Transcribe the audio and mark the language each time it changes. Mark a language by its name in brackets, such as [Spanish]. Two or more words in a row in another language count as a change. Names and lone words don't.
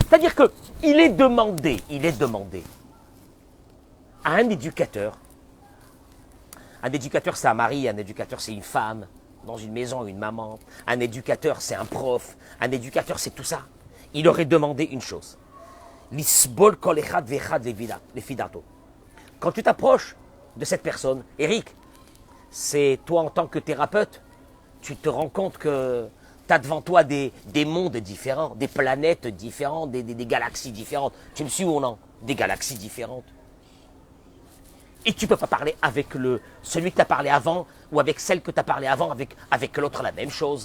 [French] C'est-à-dire qu'il est demandé à un éducateur. Un éducateur, c'est un mari, un éducateur, c'est une femme, dans une maison, une maman. Un éducateur, c'est un prof. Un éducateur, c'est tout ça. Il aurait demandé une chose. [Hebrew] לסבול כל אחד ואחד לפי דעתו. [French] Quand tu t'approches de cette personne, Eric, c'est toi en tant que thérapeute, tu te rends compte que tu as devant toi des mondes différents, des planètes différentes, des galaxies différentes. Tu me suis ou non? Des galaxies différentes. Et tu ne peux pas parler avec celui que tu as parlé avant ou avec celle que tu as parlé avant, avec l'autre la même chose.